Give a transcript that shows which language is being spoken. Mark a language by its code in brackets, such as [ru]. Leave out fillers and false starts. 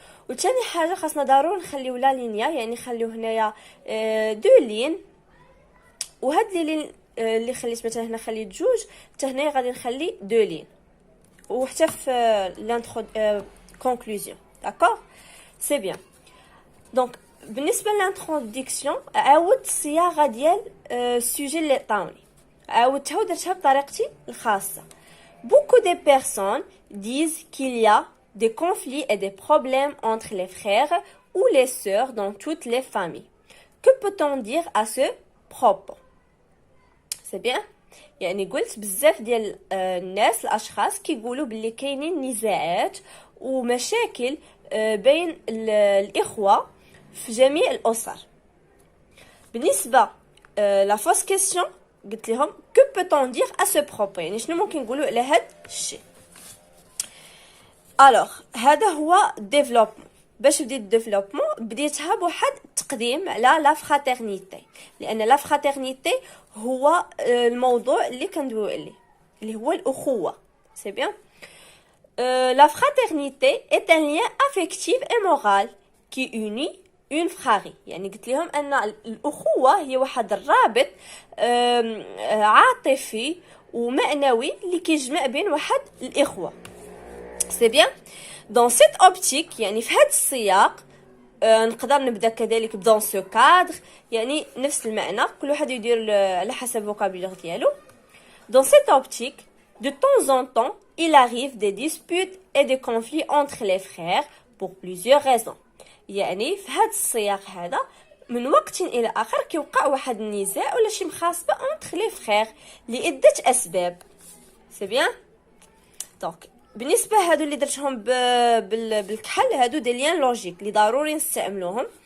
[ar] وثاني حاجه خاصنا ضروري نخليو لا لينيا، يعني نخليو هنايا دو لين، وهاد لي لين اللي خليت مثلا هنا خليت جوج حتى هنايا غادي نخلي دو لين، وحتى في لانترو كونكلوزيون. داكور سي بيان. دونك بالنسبه للانترودكسيون عاودت الصياغه ديال السوجي اللي عطاوني، عاودتها ودرتها بطريقتي الخاصه. [fr] Beaucoup de personnes disent qu'il y a des conflits et des problèmes entre les frères ou les sœurs dans toutes les familles. Que peut-on dire à ce propos? C'est bien. [ar] يعني قلت بزاف ديال الناس الاشخاص كيقولوا باللي كاينين نزاعات ومشاكل بين الاخوه في جميع الاسر. بالنسبه لا فوس كيسيون قلت لهم [fr] que peut-on dire à ce propos، [ar] يعني شنو ممكن نقولوا على هذا الشيء. الوغ هذا هو ديفلوبمون. باش بديت ديفلوبمون بديتها بواحد التقديم على لا فراترنيتي، لان لا فراترنيتي هو الموضوع اللي كندويو عليه اللي هو الاخوه. سي بيان. [fr] لا فراترنيتي est un lien affectif et moral qui unit une fratrie. [ar] يعني قلت لهم ان الاخوه هي واحد الرابط عاطفي ومعنوي اللي كيجمع بين واحد الاخوه. سي بيان. دون سيت اوبتيك يعني في هذا السياق نقدر نبدا كذلك بدون سو كادر، يعني نفس المعنى، كل واحد يدير على حسب الفوكابولير ديالو. دون سيت اوبتيك [fr] de temps en temps il arrive des disputes et des conflits entre les frères pour plusieurs raisons. [ar] يعني في هذا السياق هذا من وقت الى اخر كيوقع واحد النزاع ولا شي مخاصبه [fr] entre les frères [ar] لعده اسباب. سي بيان. دونك بالنسبه هادو اللي درتهم بالكحل هادو دي ليان لوجيك اللي ضروري نستعملوهم.